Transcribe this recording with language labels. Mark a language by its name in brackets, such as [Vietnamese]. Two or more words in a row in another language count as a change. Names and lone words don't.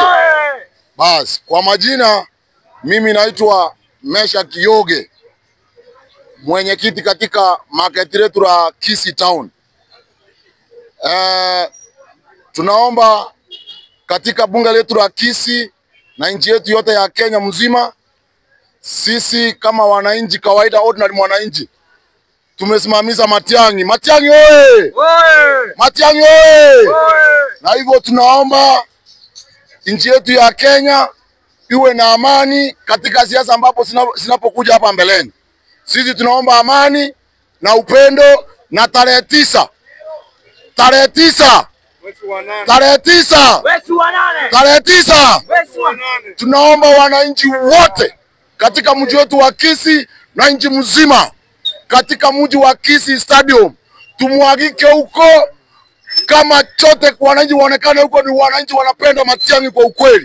[Swahili] Bas, kwa majina mimi naitwa Mesha Kiyoge, mwenyekiti katika market letu la Kisii Town. Tunaomba katika bunge letu la Kisii na nchi yetu yote ya Kenya mzima, sisi kama wananchi kawaida, ordinary mwananchi, tumesimamisha Matiang'i. Matiang'i oye! Matiang'i oye! Na hivyo tunaomba nchi yetu ya Kenya iwe na amani katika siasa ambapo zinapokuja hapa mbeleni. Sisi tunaomba amani na upendo, na tarehe 9 tunaomba wananchi wote katika mji wetu wa Kisii na nchi mzima katika mji wa Kisii Stadium tumwagike huko, kama chote wananchi waonekane huko ni wananchi wanapenda Matiang'i kwa ukweli.